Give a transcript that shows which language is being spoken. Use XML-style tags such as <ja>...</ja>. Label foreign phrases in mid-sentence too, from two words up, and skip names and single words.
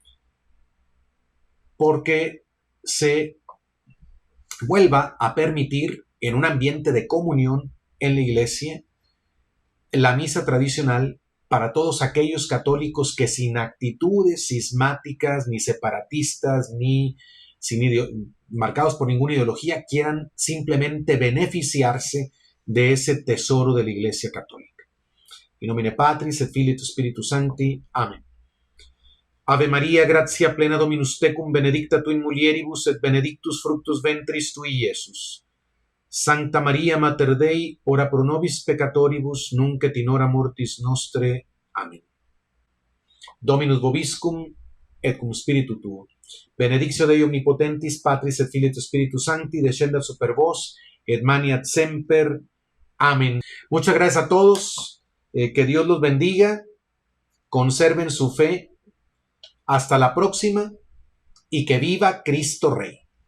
<es>porque se vuelva a permitir en un ambiente de comunión en la Iglesia la misa tradicional para todos aquellos católicos que sin actitudes cismáticas, ni separatistas, ni marcados por ninguna ideología, quieran simplemente beneficiarse de ese tesoro de la Iglesia Católica.</es> <la>In nomine Patris et Filii et Spiritus Sancti. Amén. Ave Maria, gratia plena Dominus tecum, benedicta tu in mulieribus et benedictus fructus ventris tui, Iesus. Sancta Maria Mater Dei, ora pro nobis peccatoribus, nunc et in hora mortis nostre. Amén. Dominus vobiscum et cum spiritu tuo. Benedictio Dei omnipotentis, Patris et Filii et Spiritus Sancti, descendat super vos et maniat semper.</la> <es>Amén. Muchas gracias a todos. Que Dios los bendiga. Conserven su fe. Hasta la próxima. Y que viva Cristo Rey.</es>